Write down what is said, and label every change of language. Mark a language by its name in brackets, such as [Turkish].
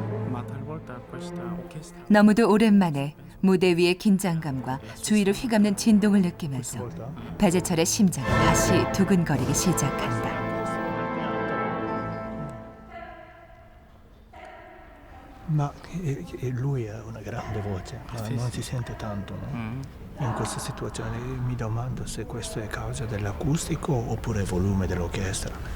[Italian] Ma talvolta questa orchestra [Korean] 너무도 오랜만에 무대 위의 긴장감과 주위를 휘감는 진동을 느끼면서 배재철의 심장이 다시 두근거리기 시작한다. [Italian] Ma lui ha una grande voce, ma non si sente tanto, no? In questa situazione mi domando se questo è causa dell'acustico oppure volume dell'orchestra.